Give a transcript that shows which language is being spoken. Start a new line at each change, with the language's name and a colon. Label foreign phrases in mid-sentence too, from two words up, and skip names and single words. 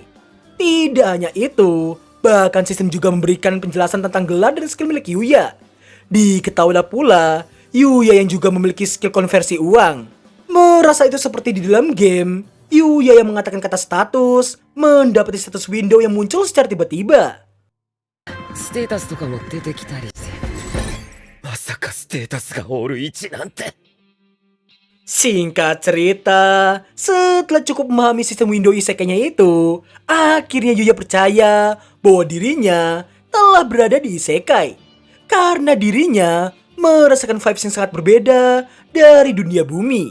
Indonesian: Tidak hanya itu, bahkan sistem juga memberikan penjelasan tentang gelar dan skill milik Yuya. Diketahuilah pula, Yuya yang juga memiliki skill konversi uang. Merasa itu seperti di dalam game, Yuya yang mengatakan kata status, mendapati
English: status window
Indonesian: yang muncul secara tiba-tiba.
Japanese: ステータスとかも出てきたりしてまさかステータスがオール1なんて
Indonesian: Singkat cerita, setelah cukup memahami sistem window isekainya itu, akhirnya Yuya percaya bahwa dirinya telah berada di isekai. Karena dirinya merasakan vibes yang sangat berbeda dari dunia bumi.